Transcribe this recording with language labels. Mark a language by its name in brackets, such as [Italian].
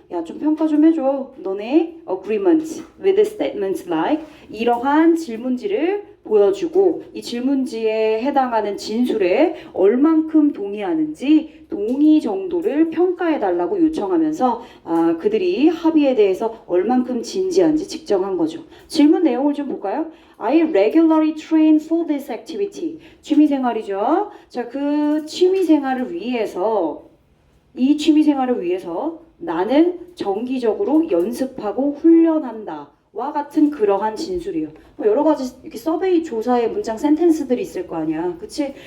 [Korean] 야, 좀 평가 좀 해줘. 너네 [English] agreement with statements like [Korean] 이러한 질문지를 보여주고 이 질문지에 해당하는 진술에 얼만큼 동의하는지 동의 정도를 평가해달라고 요청하면서 그들이 합의에 대해서 얼만큼 진지한지 측정한 거죠. 질문 내용을 좀 볼까요? [English] I regularly train for this activity. [Korean] 취미생활이죠. 자, 그 취미생활을 위해서 이 취미생활을 위해서 나는 정기적으로 연습하고 훈련한다. 와 같은 그러한 진술이에요. 여러 가지 이렇게 서베이 조사의 문장 센텐스들이 있을 거 아니야. 그치?